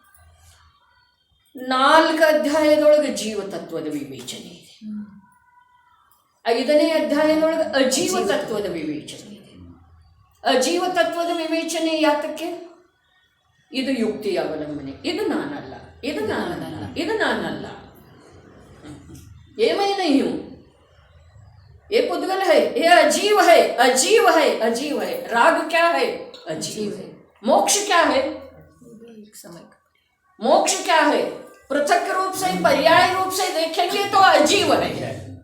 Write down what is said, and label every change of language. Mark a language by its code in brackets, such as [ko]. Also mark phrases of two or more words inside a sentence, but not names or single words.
[kn] 4 ಅಧ್ಯಾಯದೊಳಗೆ ಜೀವತತ್ವದ ವಿವೇಚನೆ ಇದೆ. 5ನೇ ಅಧ್ಯಾಯದೊಳಗೆ ಅಜೀವ ತತ್ವದ ವಿವೇಚನೆ ಇದೆ. ಅಜೀವ ತತ್ವದ ವಿವೇಚನೆ ಯಾತಕ್ಕೆ? ಇದು ಯುಕ್ತಿಯ ಅವಲಂಬನೆ. ಇದು ನಾನಲ್ಲ, ಇದು ನಾನಲ್ಲ, ಇದು ನಾನಲ್ಲ. [hi] ये मैं नहीं हूं, ये पुद्गल है, ये अजीव है, अजीव है, अजीव है. राग क्या है? अजीव है. मोक्ष क्या है? मोक्ष क्या है? पृथक रूप से, पर्याय रूप से देखेंगे तो अजीव है.